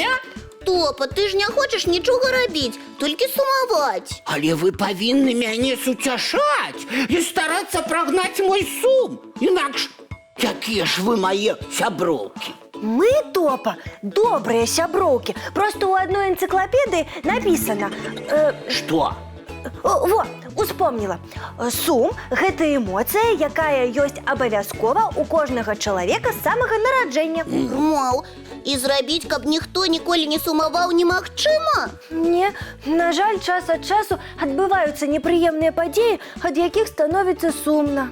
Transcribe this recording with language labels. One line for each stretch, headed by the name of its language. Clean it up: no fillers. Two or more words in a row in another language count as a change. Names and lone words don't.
Belarusian: Топа, ты ж не хочаш нічога рабіць, толькі сумаваць. Але вы павінны мяне суцяшаць і старацца прагнаць мой сум. Інакш, якія ж вы мае сяброўкі. Мы, Топа, добрые сяброўкі.
Russian: Просто у одной энциклопедии написано... Что?
Belarusian: Во, успомнила. Сум – гэта эмоцыя, якая ёсць абавязкова у кожнага чалавека з самага нараджэння. Мол, і зрабіць, каб ніхто ніколі не сумаваў, немагчыма? Не, на жаль, час ад часу адбываюцца непрыемныя падзеі, ад якіх становіцца сумна.